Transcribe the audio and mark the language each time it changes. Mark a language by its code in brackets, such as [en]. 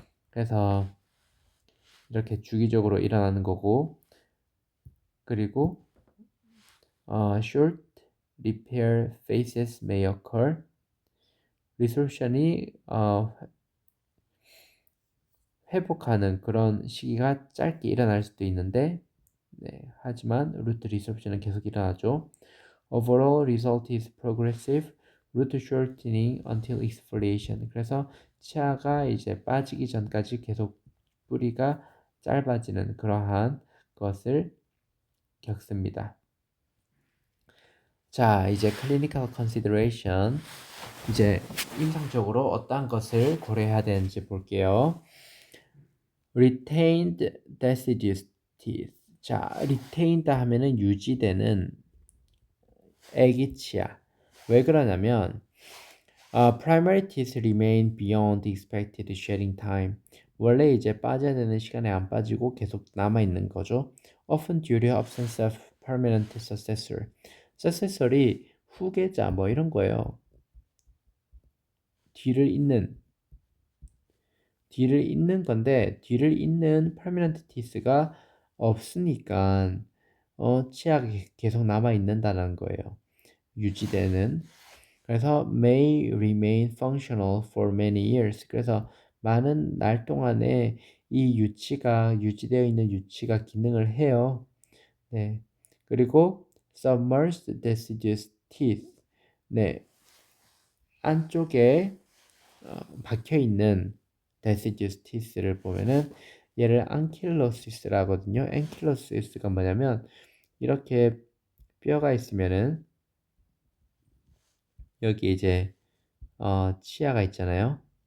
[ko] 그래서 이렇게 주기적으로 일어나는 거고 그리고 [en] short repair phases may occur. [ko] resorption이 회복하는 그런 시기가 짧게 일어날 수도 있는데 하지만 root resorption은 계속 일어나죠. [en] Overall result is progressive root shortening until exfoliation. [ko] 그래서 치아가 이제 빠지기 전까지 계속 뿌리가 짧아지는 그러한 것을 겪습니다. 자, 이제 clinical consideration. 이제 임상적으로 어떠한 것을 고려해야 되는지 볼게요. [en] retained deciduous teeth. [ko] 자, retained 하면은 유지되는 애기 치아. 왜 그러냐면 [en] primary teeth remain beyond expected shedding time. [ko] 원래 이제 빠져야 되는 시간에 안 빠지고 계속 남아 있는 거죠. [en] Often due to absence of permanent successor. [ko] successor이 후계자 이런 거예요. 뒤를 잇는 건데 뒤를 잇는 permanent teeth가 없으니까 치아가 계속 남아 있는다는 거예요. 유지되는. [en] 그래서 may remain functional for many years. [ko] 그래서 많은 날 동안에 이 유지되어 있는 유치가 기능을 해요. 네. [en] 그리고 submerged deciduous teeth. [ko] 네. 안쪽에 박혀 있는 deciduous teeth를 보면은 얘를 ankylosis 하거든요. ankylosis가 뭐냐면 이렇게 뼈가 있으면은 여기 이제 치아가 있잖아요.